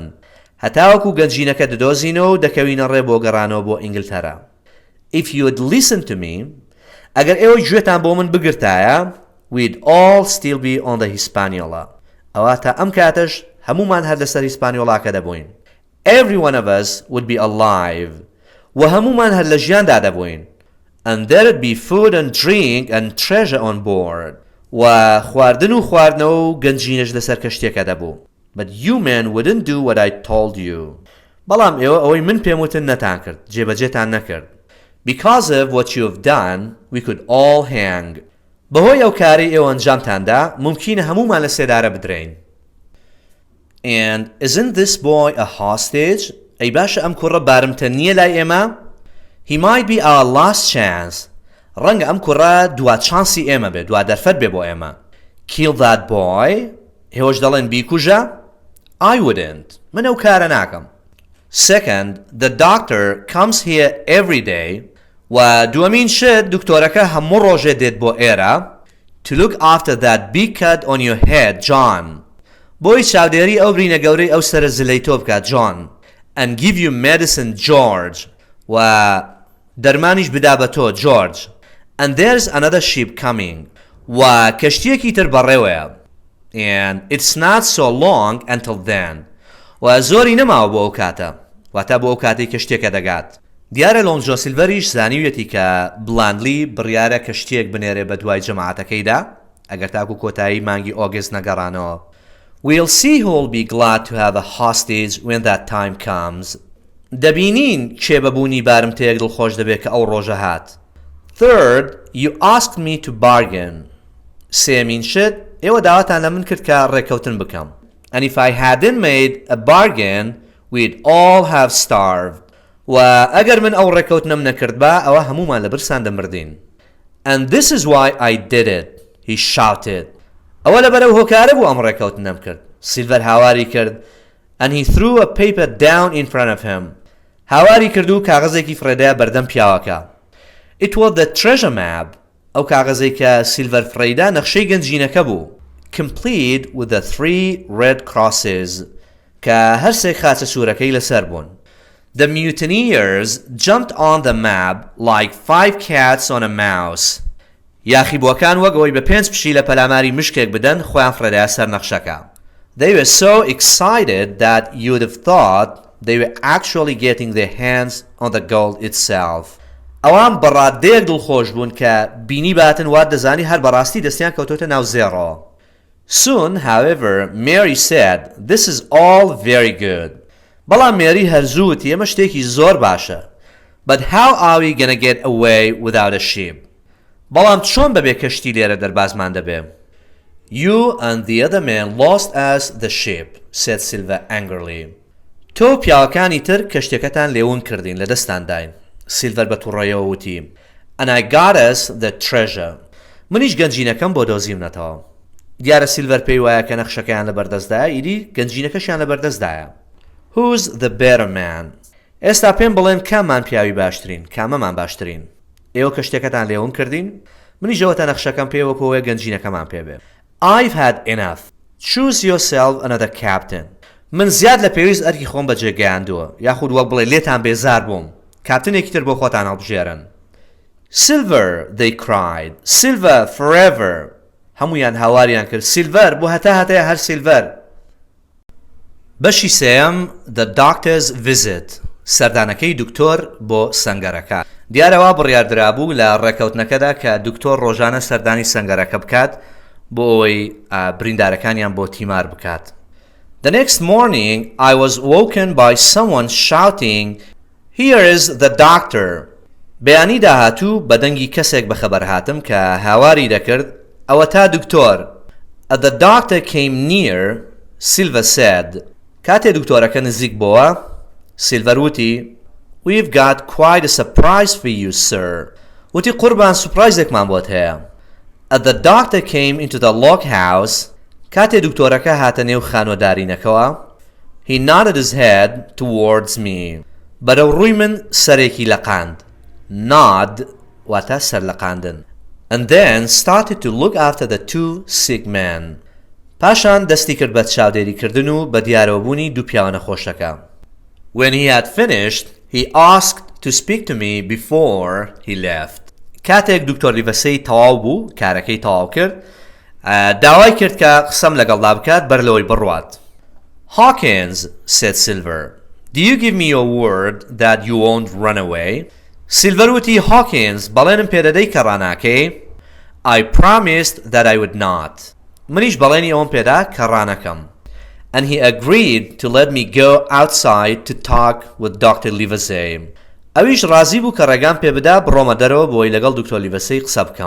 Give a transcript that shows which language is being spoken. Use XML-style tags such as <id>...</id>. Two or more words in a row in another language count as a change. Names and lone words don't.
<ckb>هەتاوەکو گەنجینەکە دەدۆزینەوە و دەکەوینە ڕێ بۆ گەڕانەوە بۆ ئینگلتەرا.</ckb> <en>If you would listen to me,</en> <ckb>ئەگەر ئێوە گوێتان بۆ من بگرتایە</ckb> <en>we'd all still be on the Hispaniola.</en> <ckb>ئەواتە ئەم کاتەش هەمومان هەر لەسەر هیسپانیۆڵاکە دەبووین.</ckb> <en>Every one of us would be alive.</en> <ckb>و هەمومان هەر لە ژیاندا دەبووین.</ckb> <en>And there'd be food and drink and treasure on board.</en> <ckb>و خواردن و خواردنەوە و گەنجینەش لەسەر کەشتێکە دەبوو.</ckb> <en>But you men wouldn't do what I told you.</en> <ckb>بەڵام ئێوە ئەوەی من پێم وتن نەتان کرد جێبەجێتان نەکرد.</ckb> <en>Because of what you have done, we could all hang.</en> <ckb>بەهۆی ئەو کاری ئێوە ئەنجامتاندا ممکنە هەمومان لە سێدارە بدرێین.</ckb> <en>And isn't this boy a hostage?</en> <ckb>ئەی باشە ئەم کوڕە بارمتە نییە لای ئێمە؟</ckb> <en>He might be our last chance.</en> <ckb>ڕەنگە ئەم کوڕە دوا چانسی ئێمە بێ دوا دەرفەت بێ بۆ ئێمە.</ckb> <en>Kill that boy?</en> <ckb>هێوەش دەڵێن بیکوژە؟</ckb> <en>I wouldn't.</en> <ckb>من ئەو کارە ناکەم.</ckb> <en>Second, the doctor comes here every day.</en> <ckb>و دووەمین شت دکتۆرەکە هەموو ڕۆژێ دێت بۆ ئێرە</ckb> <en>to look after that big cut on your head, John.</en> <ckb>بۆی چاودێری ئەو برینە گەورەی ئەو سەرە زلەی تۆ بکات John.</ckb> <en>And give you medicine, George.</en> <ckb>و دەرمانیش بدا بە تۆ George.</ckb> <en>And there's another ship coming.</en> <ckb>و کەشتیەکی تر بەڕێوەیە. And it's not so long until then. و زۆری نەماوە بۆ ئەو کاتە. واتە بۆ ئەو کاتەی کەشتێکە دەگات. دیارە لۆنجۆ سیلڤەریش زانیوێتی کە بلاندلی بڕیارە کەشتێک بنێرێ بە دوای جەماعەتەکەیدا ئەگەر تاکو کۆتایی مانگی ئۆگست نەگەڕانەوە.</ckb> <en>We'll see who'll be glad to have a hostage when that time comes.</en> <ckb>دەبینین کێ بەبوونی بارمتەیەک دڵخۆش دەبێت کە ئەو ڕۆژە هات.</ckb> <en>Third, you asked me to bargain.</en> <ckb>سێمین شت ئێوە داواتان لە من کرد کە ڕێکەوتن بکەم.</ckb> <en>And if I hadn't made a bargain, we'd all have starved.</en> <ckb>و ئەگەر من ئەو ڕێکەوتنم نەکرد بە ئەوە هەمومان لە برسان دەمردین.</ckb> <en>And this is why I did it, he shouted.</en> <ckb>ئەوە لەبەرەو هۆکارە بوو ئەم ڕێکەوتنم کرد. سیلڤەر هاواری کرد.</ckb> <en>And he threw a paper down in front of him.</en> <ckb>هاواری کرد و کاغەزێکی فرێدایە بەردەم پیاوەکە.</ckb> <en>It was the treasure map.</en> <ckb>ئەو کاغەزەی کە سیلڤەر فرێدا نەخشەی گەنجینەکە بوو.</ckb> <en>Complete with the 3 red crosses.</en> <ckb>کە هەرسێک خاچە سوورەکەی لەسەر بوون.</ckb> <en>The mutineers jumped on the map like 5 cats on a mouse.</en> <ckb>یاخیبووەکان وەک ئەوەی بە 5 پشی لە پەلاماری مشکێک بدەن خۆیان فرێدایە سەر نەخشەکە.</ckb> <en>They were so excited that you'd have thought they were actually getting their hands on the gold itself.</en> <ckb>ئەوان بەڕادەیەک دڵخۆش بوون کە بینی باتن وات دەزانی هەر بەڕاستی دەستیان کەوتۆتە ناو زێڕۆ.</ckb> <en>Soon, however, Mary said, "This is all very good."</en> <ckb>بەڵام مێری هەرزووتی ئەمە شتێکی زۆر باشە.</ckb> <en>But how are we gonna get away without a ship?</en> <ckb>بەڵام چۆن بەبێ کەشتی لێرە دەربازمان دەبێ؟</ckb> <en>You and the other man lost us the ship, said Silva angrily.</en> <ckb>تۆ پیاوەکانی تر کەشتەکەتان لێون کردین لە دەستانداین. سیلڤەر بە تووڕێیەوە وتی.</ckb> <en>And I got us the treasure.</en> <ckb>منیش گەنجینەکەم بۆ دۆزیونەتەوە. دیارە سیلڤەر پێی وایە کە نەخشەکەیان لەبەردەستدایە ئیدی گەنجینەکەشیان لەبەردەستدایە.</ckb> <en>Who's the better man?</en> <ckb>ئێستا پێم بڵێن کاممان پیاوی باشترین کامەمان باشترین. ئێوە کەشتەکەتان لێون کردین؟ منیش ئەوەتە نەخشەکەم پێوەکەوە گەنجینەکەمان پێبێ.</ckb> <en>I've had enough. Choose yourself another captain.</en> <ckb>من زیاد لە پێویست ئەرکی خۆم بەجێگەیاندووە یاخود وەک بڵێ لێتان بێزار بووم. کاپتنێکی تر بۆ خۆتان هەڵبژێرن. Silver, they cried. Silver forever. هەمویان هاواریان کرد. سیلڤەر بۆ هەتایە هەر سیلڤەر. بەشی سێەم The Doctor's Visit. سەردانەکەی دکتۆر بۆ سەنگەرەکە. دیارەوە بڕیاردرابوو لە ڕێکەوتنەکەدا کە دکتۆر ڕۆژانە سەردانی سەنگەرەکە بکات بۆ ئەوەی بریندارەکانیان بۆ تیمار بکات.</ckb> <en>The next morning I was woken by someone shouting, "Here is the doctor."</en> <ckb>بەیانی داهاتوو بە دەنگی کەسێک بەخەبەر هاتم کە هاواری دەکرد ئەوە تا دکتۆر.</ckb> <en>As the doctor came near, Silva said,</en> <ckb>کاتێ دکتۆرەکە نزیک بووە، سیلڤەر وتی،</ckb> <en>"We've got quite a surprise for you, sir."</en> <ckb>وتی قوربان سوپرایزێکمان بۆت هەیە.</ckb> <en>As the doctor came into the log house,</en> <ckb>کاتێ دکتۆرەکە هاتە نێو خانۆدارینەکەوە،</ckb> <en>he nodded his head towards me.</en> <ckb>بەرەو ڕووی من سەرێکی لەقاند. Nod واتە سەر لەقاندن.</ckb> <en>And then started to look after the 2 sick men.</en> <ckb>پاشان دەستی کرد بە چاودێریکردن و بە دیارەوەبوونی دوو پیاوە نەخۆشەکە.</ckb> <en>When he had finished, he asked to speak to me before he left.</en> <ckb>کاتێک دکتۆر لیڤەسەی تەواو بوو کارەکەی تەواو کرد داوای کرد کە قسەم لەگەڵدا بکات بەر لەوەی بڕوات.</ckb> <en>Hawkins, said Silver, do you give me your word that you won't run away?</en> <ckb>Silver وتی Hawkins بەڵێنم پێدەدەی کە ڕاناکەی.</ckb> <en>I promised that I would not.</en> <ckb>منیش بەڵێنی ئەوم پێدا کە ڕانەکەم.</ckb> <en>And he agreed to let me go outside to talk with Dr. Livesey.</en> <ckb>ئەویش ڕازی بوو کە ڕێگام پێ بدا بڕۆمە دەرەوە بۆی لەگەڵ دکتۆر لیڤەسەی قسە بکەم.</ckb>